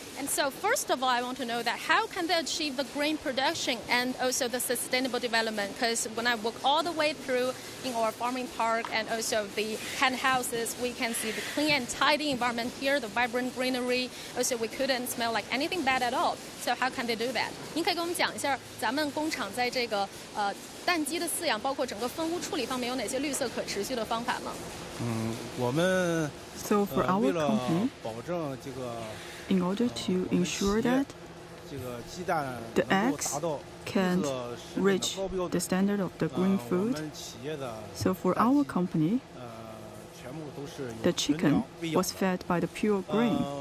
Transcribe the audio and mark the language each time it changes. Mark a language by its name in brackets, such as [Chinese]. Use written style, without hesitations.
[English] And so first of all, I want to know that how can they achieve the green production and also the sustainable development? Because when I walk all the way through in our farming park and also the hen houses, we can see the clean and tidy environment here, the vibrant greenery. Also, we couldn't smell like anything bad at all. So how can they do that? [Chinese] 您可以跟我们讲一下，咱们工厂在这个蛋鸡的饲养，包括整个分污处理方面有哪些绿色可持续的方法吗？我们 [English] So for our company, [Chinese] 保证这个 [English] in order to ensure that the eggs can reach the standard of the green food, so for our company, the chicken was fed by the pure grain.